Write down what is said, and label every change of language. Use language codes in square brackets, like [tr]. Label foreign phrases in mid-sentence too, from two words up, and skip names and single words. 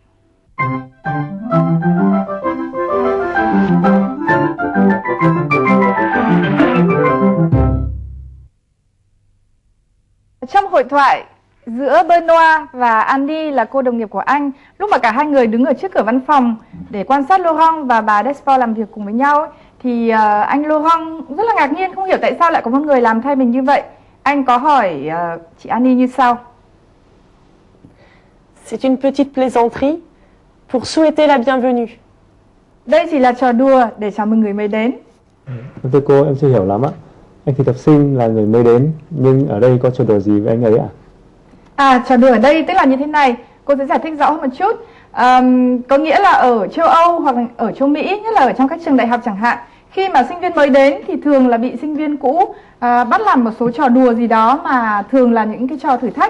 [vi] Trong hội thoại giữa Benoît và Annie là cô đồng nghiệp của anh, lúc mà cả hai người đứng ở trước cửa văn phòng để quan sát Laurent và bà Desport làm việc cùng với nhau ấy, thì anh Laurent rất là ngạc nhiên, không hiểu tại sao lại có một người làm thay mình như vậy. Anh có hỏi chị Annie như sau. [fr] C'est une petite plaisanterie pour souhaiter la bienvenue. [vi] Đây chỉ là trò đùa để chào mừng người mới đến. Thưa cô, em chưa hiểu lắm ạ. Anh thực tập sinh là người mới đến, nhưng ở đây có trò đùa gì với anh ấy ạ? Trò đùa ở đây tức là như thế này, cô sẽ giải thích rõ hơn một chút. Có nghĩa là ở châu Âu hoặc là ở châu Mỹ, nhất là ở trong các trường đại học chẳng hạn, khi mà sinh viên mới đến thì thường là bị sinh viên cũ bắt làm một số trò đùa gì đó mà thường là những cái trò thử thách.